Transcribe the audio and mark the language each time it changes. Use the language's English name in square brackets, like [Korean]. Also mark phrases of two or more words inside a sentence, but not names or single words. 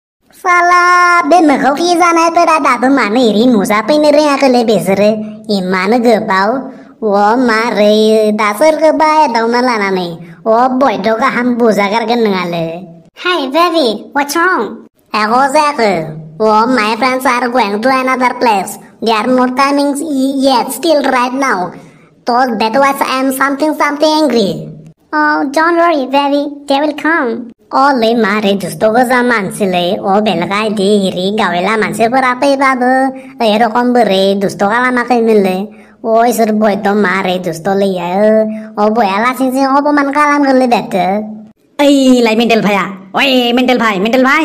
[Bodo] साला बे मोखावखि जानायफोरा दाबो मानो एरै नुजाफैनो रोङाखैलै बिसोरो इमानो गोबाव मारै दा सोरखौबा एदावना लानानै बयद' गाहाम बुजागारगोन नोङालै [English] Hey baby, what's wrong? [Bodo] एख' जायाखै [English] my friends are going to another place. They are not coming yet, still right now. So that was I am something angry. Oh, don't worry baby, they will come. [Bodo] ले मारे दुस्तो गोजा मानसिलै बेलगाय दि हिरि गावेला मानसिफोरा फैबाबो एरखम बोरै दुस्त खालामाखैमोनलै इसोर बयद' मारै दुस्तलै बया लासिंसिं अपमान खालामगोनलै बेखौ लाय मेन्टेल भाइया मेन्टेल भाइ